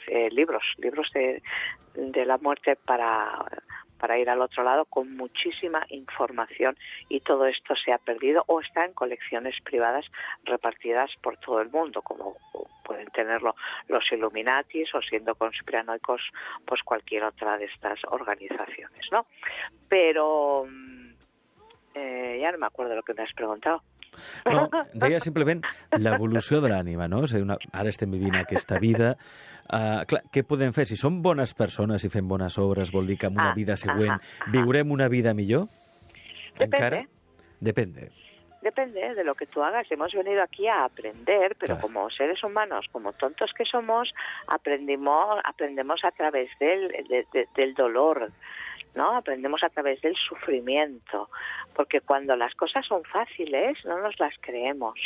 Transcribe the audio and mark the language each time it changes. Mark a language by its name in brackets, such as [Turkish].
[Spanish] libros de la muerte para ir al otro lado con muchísima información, y todo esto se ha perdido o está en colecciones privadas repartidas por todo el mundo, como pueden tenerlo los Illuminatis o siendo conspiranoicos pues cualquier otra de estas organizaciones, ¿no? Pero ya no me acuerdo lo que me has preguntado. [Catalan] No, deia simplement l'evolució de l'ànima, no? És a dir, ara estem vivint aquesta vida. Clar, què podem fer? Si som bones persones i fem bones obres, vol dir que en una vida següent viurem una vida millor? [Spanish] Depende. [Catalan] Encara? [Spanish] Depende. Depende de lo que tú hagas. Hemos venido aquí a aprender, pero como seres humanos, como tontos que somos, aprendemos a través del dolor, ¿no? Aprendemos a través del sufrimiento, porque cuando las cosas son fáciles no nos las creemos.